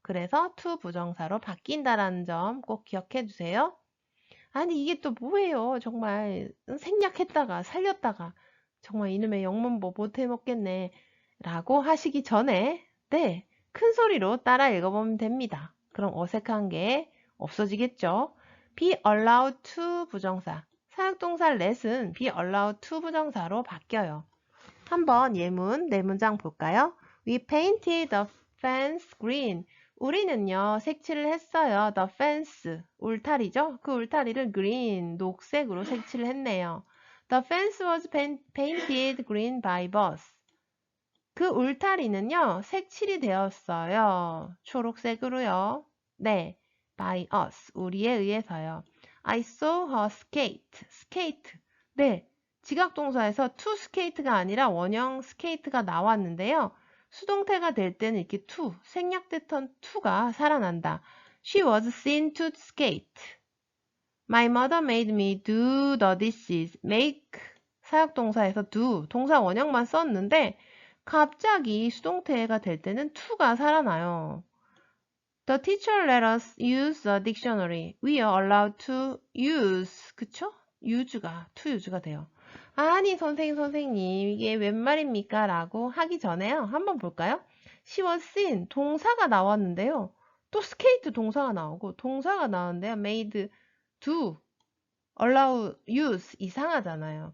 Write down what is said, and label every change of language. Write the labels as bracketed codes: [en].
[ko] 그래서 투 부정사로 바뀐다라는 점 꼭 기억해 주세요. 아니 이게 또 뭐예요? 정말 생략했다가 살렸다가 정말 이놈의 영문법 못해 먹겠네 라고 하시기 전에 네, 큰 소리로 따라 읽어보면 됩니다. 그럼 어색한 게 없어지겠죠? be allowed to 부정사, 사역동사 let은 be allowed to 부정사로 바뀌어요. 한번 예문 네 문장 볼까요? [en] We painted the fence green. [ko] 우리는요, 색칠을 했어요. [en] The fence, [ko] 울타리죠? 그 울타리를 green, 녹색으로 색칠을 했네요. [en] The fence was painted green by us. [ko] 그 울타리는요, 색칠이 되었어요. 초록색으로요. 네, [en] by us, [ko] 우리에 의해서요. [en] I saw her skate, skate. 네, [ko] 지각동사에서 to skate가 아니라 원형 skate가 나왔는데요. 수동태가 될 때는 이렇게 to, 생략됐던 to가 살아난다. [en] She was seen to skate. My mother made me do the dishes. [ko] make 사역동사에서 do, 동사 원형만 썼는데 갑자기 수동태가 될 때는 to가 살아나요. [en] The teacher let us use the dictionary. We are allowed to use. [ko] 그쵸? use가, to use가 돼요. 아니, 선생님, 이게 웬 말입니까? 라고 하기 전에요. 한번 볼까요? [en] She was seen. [ko] 동사가 나왔는데요. 또 skate 동사가 나오고, 동사가 나왔는데요. [en] made, do, allow, use. [ko] 이상하잖아요.